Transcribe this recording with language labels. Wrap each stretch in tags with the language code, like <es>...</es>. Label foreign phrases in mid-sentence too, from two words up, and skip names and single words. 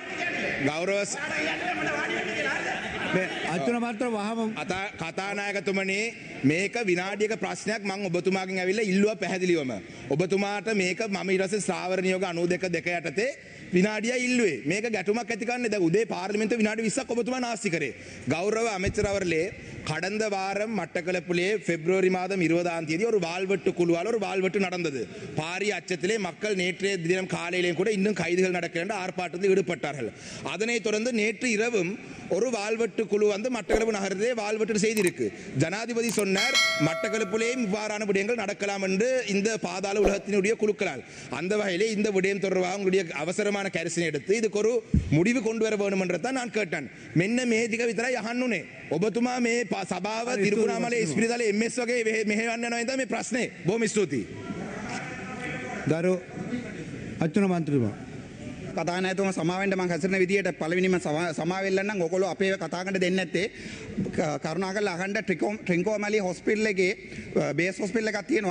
<si>අච්චන මාත්‍ර වහම කතානායකතුමනි මේක විනාඩියක ප්‍රශ්නයක් මම ඔබතුමාගෙන් ඇවිල්ලා ඉල්ලුවා පැහැදිලිවම. ඔබතුමාට මේක මම ඊට පස්සේ ශ්‍රාවර නියෝග 92 යටතේ විනාඩිය ඉල්ලුවේ. මේක ගැටුමක් ඇති කරන්නේ දැන් උදේ පාර්ලිමේන්තුවේ විනාඩි 20ක් ඔබතුමා නාස්ති කරේ.</si> <ta>கௌரவ அமைச்சர் அவர்களே கடந்த வாரம் மட்டக்களப்பிலே பிப்ரவரி மாதம் 20ஆம் தேதி ஒரு வாள்வெட்டு குழுவால் ஒரு வாள்வெட்டு நடந்தது. பாரிய அச்சத்திலே மக்கள் நேற்றைய தினம் காலையிலேயும் கூட இன்னும் கைதுகள் நடக்கின்ற ஆர்ப்பாட்டத்தில் ஈடுபட்டார்கள். அதனைத் தொடர்ந்து நேற்று இரவும் ஒரு வாள்வெட்டு குழு வந்து மட்டக்களப்பு நகரத்திலே வாள்வெட்டு செய்திருக்கு. ஜனாதிபதி சொன்னார் மட்டக்களப்பிலேயும் இவ்வாறான விடயங்கள் நடக்கலாம் என்று இந்த பாதாள உலகத்தினுடைய குழுக்களால். அந்த வகையிலே இந்த விடயம் தொடர்பாக உங்களுடைய அவசரமான கரிசனை எடுத்து இதுக்கு ஒரு முடிவு கொண்டு வர வேண்டும் என்றதான் நான் கேட்டேன்.</ta> <si>මෙන්න මේ ටික විතරයි අහන්න උනේ. ඔබතුමා මේ සභාව තිරුකුණාමලේ ඉස්පිරිතාලේ MS වගේ මෙහෙවන්න යනවා නේද මේ ප්‍රශ්නේ. බොහොම ස්තුතියි. ගරු අච්චන මන්ත්‍රීතුමා කතානායකතුමා සමාවෙන්න මම හැසිරෙන විදියට පළවෙනිම සමාවෙන්න නම් ඔයගොල්ලෝ අපේ කතා කරන්න දෙන්නේ නැත්තේ කරුණාකරලා අහන්න ට්‍රින්කෝමැලි හොස්පිටල් එකේ</si> <en>base hospital</en> <si>එකක් තියෙනවා.</si>